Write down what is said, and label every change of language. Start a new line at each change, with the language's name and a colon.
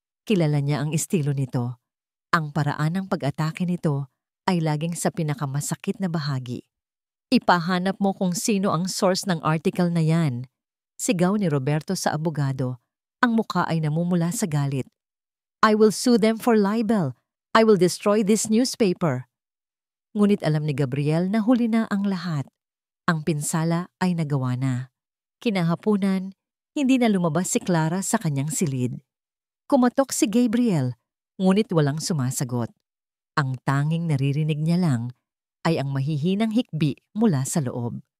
Filipino: Kilala niya ang estilo nito. Ang paraan ng pag-atake nito ay laging sa pinakamasakit na bahagi. Ipahanap mo kung sino ang source ng article na yan. Sigaw ni Roberto sa abogado Ang muka ay namumula sa galit.
English: I will sue them for libel. I will destroy this newspaper.
Filipino: Ngunit alam ni Gabriel na huli na ang lahat. Ang pinsala ay nagawa na. Kinahapunan, hindi na lumabas si Clara sa kanyang silid. Kumatok si Gabriel, ngunit walang sumasagot. Ang tanging naririnig niya lang ay ang mahihinang hikbi mula sa loob.